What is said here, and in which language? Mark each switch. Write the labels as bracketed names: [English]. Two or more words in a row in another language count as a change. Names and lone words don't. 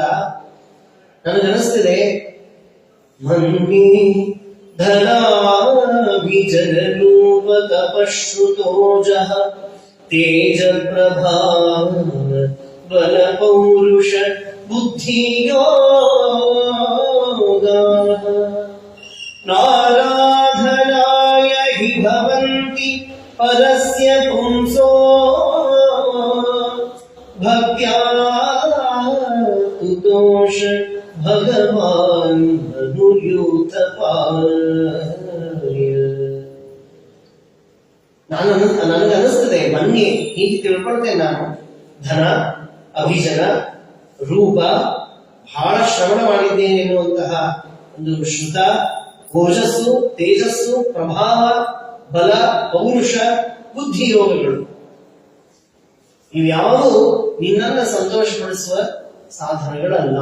[Sanskrit] ನನಗನಿಸ್ತಿದೆ, ಮನ್ನಿ ಧನಾಭಿಜನರೂಪ ತಪಶ್ರುತೋಜಃ ತೇಜ ಪ್ರಭಾವ ಬಲ ಪೌರುಷ ಬುದ್ಧಿಯೋಗ ನಾರಾಧನಾಯ ಹಿ ಭವಂತಿ ಪರಸ್ಯ ಪುಂಸೋ ಭಕ್ತ್ಯಾ ತುತೋಷ ಭಗವಾನ್ ಅನುಯೂತಪಾಯ. [Kannada] ನನಗನಿಸ್ತದೆ, ಬನ್ನಿ ಹೀಗೆ ತಿಳ್ಕೊಳ್ತೇನೆ ನಾನು, ಧನ ಅಭಿಜನ ರೂಪ ಬಹಳ ಶ್ರವಣ ಮಾಡಿದ್ದೇನೆ ಎನ್ನುವಂತಹ ಒಂದು ಶ್ರುತ, ಓಜಸ್ಸು ತೇಜಸ್ಸು ಪ್ರಭಾವ ಬಲ ಪೌರುಷ ಬುದ್ಧಿ ಯೋಗಗಳು ಇವ್ಯಾವುದು ನಿನ್ನನ್ನ ಸಂತೋಷಪಡಿಸುವ ಸಾಧನಗಳಲ್ಲ.